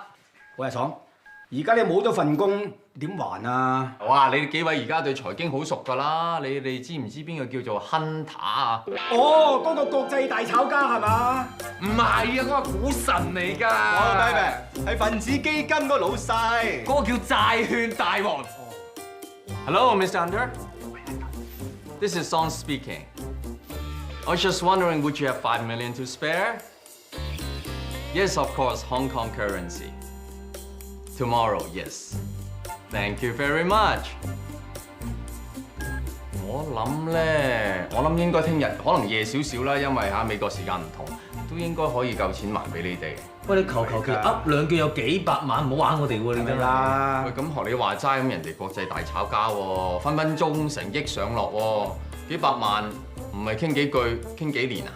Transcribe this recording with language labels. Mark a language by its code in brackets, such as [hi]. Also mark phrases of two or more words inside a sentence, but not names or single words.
[yue] 喂，阿爽，而家你冇咗份工，點還啊？哇！你哋幾位而家對財經好熟㗎啦，你哋知唔知邊個叫做 Hunter 啊？哦，嗰個國際大炒家係嘛？唔係啊，嗰個股神嚟㗎。 baby，係分子基金嗰個老細，嗰個叫債券大王。 [en] Hello, Mr. Hunter. This is Song speaking. I was just wondering, would you have $5 million to spare? Yes, of course, Hong Kong currency. Tomorrow, yes. Thank you very much. [yue] 我諗應該聽日，可能夜少少啦，因為美國時間唔同，都應該可以夠錢還俾你哋。喂，你求其噏兩句有幾百萬，唔好玩我哋喎，你得啦。喂，咁學你話齋，咁人哋國際大炒家喎，分分鐘成億上落喎，幾百萬唔係傾幾句，傾幾年啊？